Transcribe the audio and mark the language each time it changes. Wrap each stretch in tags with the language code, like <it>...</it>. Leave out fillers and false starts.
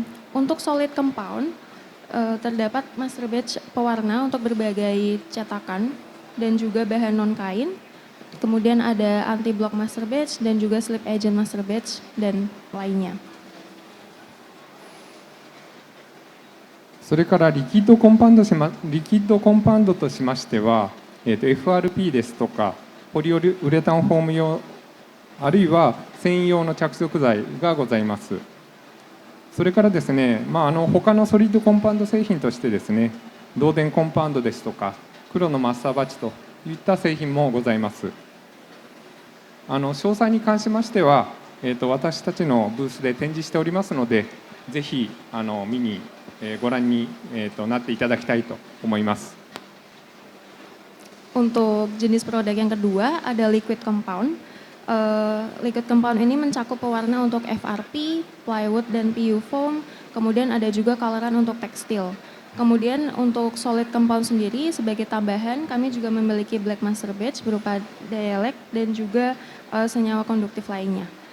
<id>Untuk solid compound, terdapat master batch pewarna untuk berbagai cetakan dan juga bahan non-kain. Kemudian ada anti-block master batch dan juga slip agent master batch dan lainnya.</id> <ja>それからリキッドコンパウンドとしましては、FRP ですとかポリウレタンフォーム用あるいは繊維用の着色剤がございます。それからですね、他のソリッドコンパウンド製品としてですね、導電コンパウンドですとか黒のマスターバッチといった製品もございます。詳細に関しましては、私たちのブースで展示しておりますので、ぜひ見に、ご覧に、なっていただきたいと思います。</ja> <id>Untuk jenis produk yang kedua ada liquid compound. Liquid compound ini mencakup pewarna untuk FRP, plywood, dan PU foam. Kemudian ada juga coloran untuk tekstil. Kemudian untuk solid compound sendiri sebagai tambahan kami juga memiliki black master batch berupa dielect dan juga senyawa konduktif lainnya.</id>